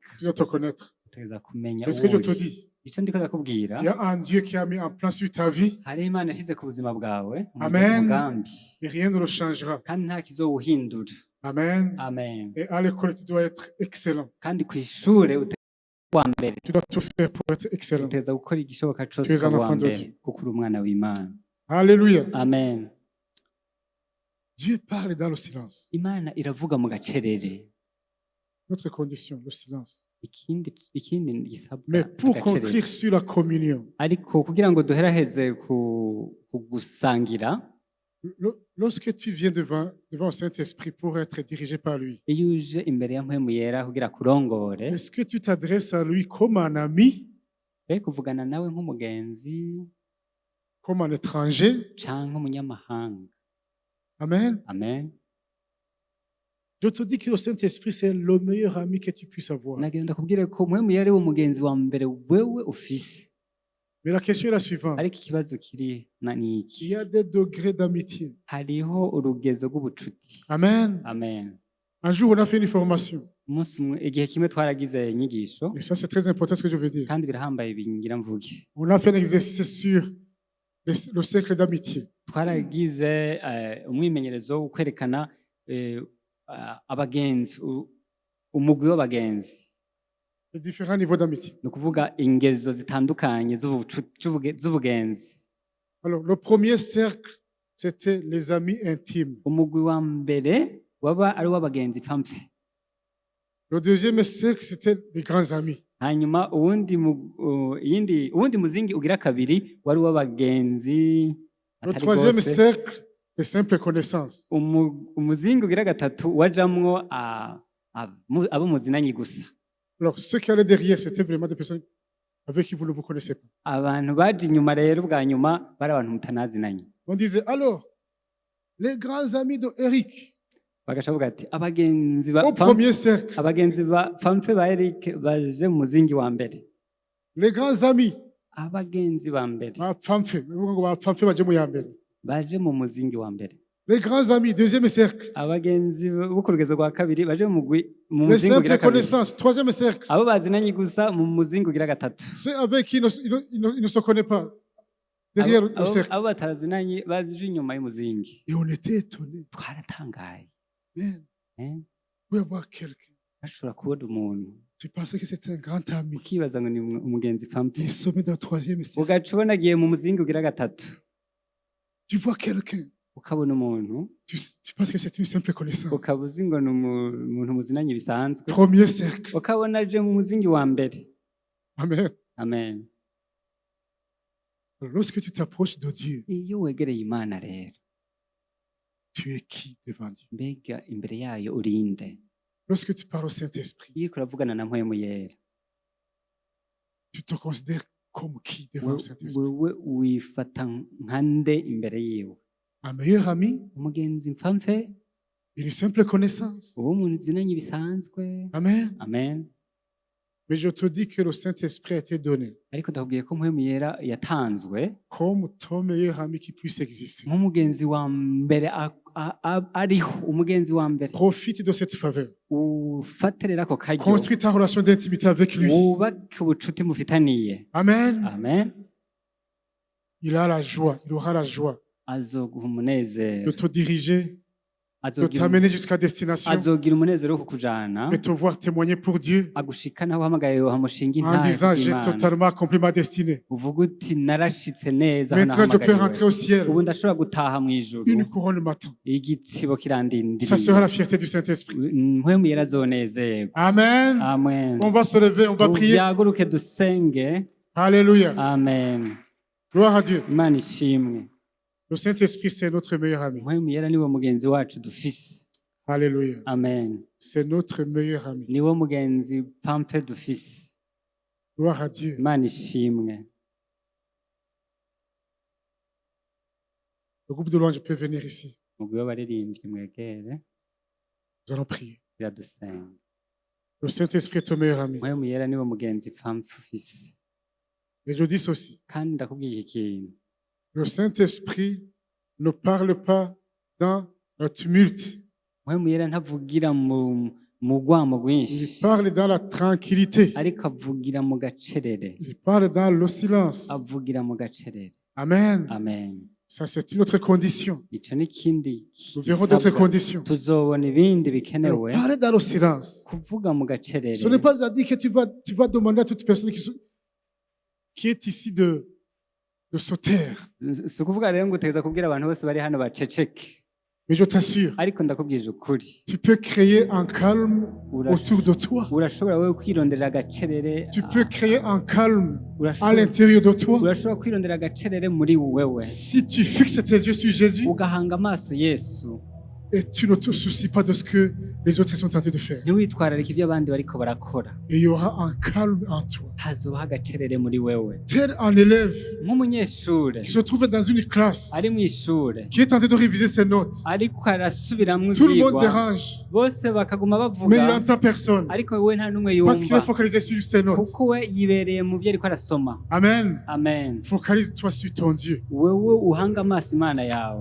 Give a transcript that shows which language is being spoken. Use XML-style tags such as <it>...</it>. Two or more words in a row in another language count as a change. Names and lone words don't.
<fr>Tu dois te connaître.</fr> <rn>utegeza kumenya</rn> <fr>Est-ce que je</fr> <rn>uwo</rn> <fr>te</fr> <rn>uri.</rn> <fr>dis?</fr> <rn>Ico ndiko ndakubwira,</rn> <fr>Il y a un Dieu qui a mis en place sur ta vie</fr> <rn>hari Imana yashize ku buzima bwawe Amen. umugambi,</rn> <fr>et rien ne le changera.</fr> <rn>kandi nta kizowuhindura. Amen. Amen.</rn> <fr>Et à l'école, tu dois être excellent.</fr> <rn>kandi kw'ishure wa mbere</rn> <fr>Tu dois tout faire pour être excellent.</fr> <rn>utegeza gukora igishoboka</rn> <fr>Tu</fr> <rn>cose</rn> <fr>es un</fr> <rn>ukaba uwa</rn> <fr>enfant de</fr> <rn>mbere</rn> <fr>Dieu.</fr> <rn>kuko uri umwana w'Imana.</rn> <fr>Alléluia. Amen. Dieu parle dans le silence.</fr> <rn>Imana iravuga mu gacerere.</rn> <fr>Notre condition, le silence.</fr> <rn>ikindi gisabwa</rn> <fr>Mais pour</fr> <rn>agacerere.</rn> <fr>conclure sur la communion,</fr> <rn>ariko kugira ngo duheraheze ku gusangira,</rn> <fr>lorsque tu viens devant le Saint-Esprit pour être dirigé par lui,</fr> <rn>iyo uje imbere ya mpwemu yera kugira kurongore,</rn> <fr>est-ce que tu t'adresses à lui comme un ami,</fr> <rn>be kuvugana nawe nk'umugenzi</rn> <fr>comme un étranger?</fr> <rn>canke umunyamahanga? Amen. Amen.</rn> <fr>Je te dis que le Saint-Esprit, c'est le meilleur ami que tu puisses avoir.</fr> <rn>nagira ndakubwire ko mpwemu yera ari wo mugenzi wa mbere wewe ufise.</rn> <fr>Mais la question est la suivante.</fr> <rn>ariko ikibazo kiri</rn> <fr>Il</fr> <rn>niki,</rn> <fr>y a des degrés d'amitié.</fr> <rn>hariho urugezo rw'ubucuti. Amen. Amen.</rn> <fr>Un jour, on a fait une formation.</fr> <rn>umunsi umwe, igihe kimwe twaragize inyigisho,</rn> <fr>Et ça, c'est très important ce que je veux dire.</fr> <rn>kandi birahambaye bingira mvuge.</rn> <fr>On a fait un exercice sur le cercle d'amitié.</fr> <rn>twaragize umwimenyerezo wo kwerekana abagenzi, umugwi w'abagenzi,</rn> <fr>Les différents niveaux d'amitié.</fr> <rn>ni ukuvuga ingezo zitandukanye z'ubugenzi.</rn> <fr>Alors, le premier cercle, c'était les amis intimes.</fr> <rn>umugwi wa mbere waba ari uw'abagenzi pfamfe.</rn> <fr>Le deuxième cercle, c'était les grands amis.</fr> <rn>hanyuma uwundi muzingi ugira kabiri wari uw'abagenzi</rn> <fr>Le</fr> <rn>atari</rn> <fr>troisième</fr> <rn>bose.</rn> <fr>cercle, les simples connaissances.</fr> <rn>umuzingi ugira gatatu wajamwo abo muzinanyi gusa.</rn> <fr>Alors, ceux qui allaient derrière, c'était vraiment des personnes avec qui vous ne vous connaissez pas.</fr> <rn>abantu baje inyuma rero bwa nyuma bari abantu mutanazinanye.</rn> <fr>On disait, alors, les grands amis de Eric,</fr> <rn>bagaca bavuga ati abagenzi</rn> <fr>au premier cercle,</fr> <rn>abagenzi ba pfamfe ba Eric baje mu muzingi wa mbere.</rn> <fr>les grands amis,</fr> <rn>abagenzi ba mbere baje mu muzingi wa mbere.</rn> <fr>les grands amis, deuxième cercle,</fr> <rn>abagenzi bo ku rugezo rwa kabiri baje mu</rn> <fr>les</fr> <rn>muzingi ugira</rn> <fr>simples</fr> <rn>kabiri.</rn> <fr>connaissances, troisième cercle,</fr> <rn>abo bazinanye gusa mu muzingi ugira gatatu.</rn> <fr>ceux avec qui il ne se connaît pas. derrière le cercle.</fr> <rn>abo batazinanye bazije inyuma y'umuzingi</rn> <fr>Et on était étonnés.</fr> <rn>twaratangaye Amen. eh?</rn> <fr>Vous pouvez avoir quelqu'un.</fr> <rn>bashobora kubona umuntu</rn> <fr>Tu pensais que c'était un grand ami.</fr> <rn>ukibaza ngo ni umugenzi pampe</rn> <fr>Il se met dans le troisième cercle.</fr> <rn>ugaca ubona agiye mu muzingi ugira gatatu</rn> <fr>Tu vois quelqu'un.</fr> <rn>ukabona umuntu</rn> <fr>Tu penses que c'est une simple connaissance.</fr> <rn>ukaba uzi ngo ni umuntu muzinanye bisanzwe</rn> <fr>Premier cercle.</fr> <rn>ukabona aje mu muzingi wa mbere Amen. amen</rn> <fr>Lorsque tu t'approches de Dieu,</fr> <rn>iyo wegereye imana rero</rn> <fr>tu es qui devant Dieu?</fr> <rn>mbega imbere yayo urinde</rn> <fr>Lorsque tu parles au Saint-Esprit,</fr> <rn>iyo uravugana na mpwemu yera</rn> <fr>tu te considères comme qui devant le Saint-Esprit?</fr> <rn>wewe wifata nka nde imbere yiwe</rn> <fr>Un meilleur ami?</fr> <rn>umugenzi mpfamfe</rn> <fr>Une simple connaissance?</fr> <rn>uwo umuntu uzinanye bisanzwe Amen. amen</rn> <fr>Mais je te dis que le Saint-Esprit a été donné</fr> <rn>ariko ndakubwiye ko mpwemu yera yatanzwe</rn> <fr>comme ton meilleur ami qui puisse exister.</fr> <rn>nk'umugenzi wa mbere ariho umugenzi wa mbere</rn> <fr>Profite de cette faveur.</fr> <rn>ufatirira ako karyo</rn> <fr>Construis ta relation d'intimité avec lui.</fr> <rn>wubake ubucuti mufitaniye Amen. amen</rn> <fr>Il a la joie, il aura la joie</fr> <rn>azoguha</rn> <fr>de</fr> <rn>umunezero</rn> <fr>te diriger, de</fr> <rn>azogira</rn> <fr>t'amener jusqu'à destination</fr> <rn>azogira umunezero wo kukujana</rn> <fr>et te voir témoigner pour Dieu</fr> <rn>agushikana aho uhamagariwe hamushinga</rn> <fr>en disant j'ai</fr> <rn>intare</rn> <fr>totalement accompli ma destinée.</fr> <rn>uvuga uti narashitse neza aho</rn> <fr>Maintenant je peux rentrer</fr> <rn>nahamagariwe</rn> <fr>au ciel.</fr> <rn>ubu ndashobora gutaha mu ijuru</rn> <fr>Une couronne m'attend.</fr> <rn>igitsibo</rn> <fr>Ça</fr> <rn>kirandindiriye</rn> <fr>sera la fierté du Saint-Esprit.</fr> <rn>mpwemu yera azonezerwa Amen. amen</rn> <fr>On va se lever, on va prier.</fr> <rn>tubyaguruke dusenge</rn> <fr>Alléluia.</fr> <rn>amen</rn> <fr>Gloire à Dieu.</fr> <rn>imana ishimwe</rn> <fr>Le Saint-Esprit, c'est notre meilleur ami.</fr> <rn>mpwemu yera niwe mugenzi wacu dufise</rn> <fr>Alléluia.</fr> <rn>amen</rn> <fr>C'est notre meilleur ami.</fr> <rn>niwe mugenzi pamfe dufise</rn> <fr>Gloire à Dieu.</fr> <rn>imana ishimwe</rn> <fr>Le groupe de louange peut venir ici.</fr> <rn>mugwi w'abaririmbyi mwegere</rn> <fr>Nous allons prier.</fr> <rn>biradusenga</rn> <fr>Le Saint-Esprit est ton meilleur ami.</fr> <rn>mpwemu yera niwe mugenzi pamfe ufise</rn> <fr>Et je dis ceci.</fr> <rn>kandi ndakubwiye iki kintu</rn> <fr>Le Saint-Esprit ne parle pas dans le tumulte.</fr> <rn>mpwemu yera ntavugira mu rwamo</rn> <fr>Il</fr> <rn>rwinshi</rn> <fr>parle dans la tranquillité.</fr> <rn>ariko avugira mu gacerere</rn> <fr>Il parle dans le silence.</fr> <rn>avugira mu gacerere Amen. amen</rn> <fr>Ça, c'est une autre condition.</fr> <rn>ico ni ikindi</rn> <fr>Nous verrons d'autres</fr> <rn>gisabwa.</rn> <fr>conditions.</fr> <rn>tuzobona ibindi</rn> <fr>Alors,</fr> <rn>bikenewe</rn> <fr>parler dans le silence.</fr> <rn>kuvuga mu gacerere</rn> <fr>Ce n'est pas à dire que tu vas demander à toute personne qui est ici de se taire.</fr> <rn>si ukuvuga rero ngo utegeza kubwira abantu bose bari hano baceceke</rn> <fr>Mais je t'assure,</fr> <rn>ariko ndakubwije ukuri</rn> <fr>tu peux créer un calme autour de toi.</fr> <rn>urashobora wowe kwirondera agacerere</rn> <fr>Tu peux créer un calme à</fr> <rn>urashobora</rn> <fr>l'intérieur de toi.</fr> <rn>urashobora kwirondera agacerere muri wewe</rn> <fr>Si tu fixes tes yeux sur Jésus</fr> <rn>ugahanga amaso yesu</rn> <fr>et tu ne te soucies pas de ce que les autres sont tentés de faire,</fr> <rn>ntiwitwararike ibyo abandi bariko barakora</rn> <fr>et il y aura un calme en toi.</fr> <rn>hazobaho agacerere muri wewe</rn> <fr>Tel un élève</fr> <rn>nk'umunyeshure</rn> <fr>qui se trouve dans une classe,</fr> <rn>ari mu ishure</rn> <fr>qui est tenté de réviser ses notes.</fr> <rn>ariko arasubiramwo</rn> <fr>Tout le monde</fr> <rn>ivyigwa</rn> <fr>dérange,</fr> <rn>bose bakaguma</rn> <fr>mais il</fr> <rn>bavuga</rn> <fr>n'entend personne</fr> <rn>ariko wewe nta n'umwe</rn> <fr>parce qu'il est</fr> <rn>yumva</rn> <fr>focalisé sur ses notes.</fr> <rn>kuko we yibereye mu vyo ariko arasoma Amen. amen</rn> <fr>Focalise-toi sur ton Dieu.</fr> <rn>wewe uhanga amaso imana yawe</rn>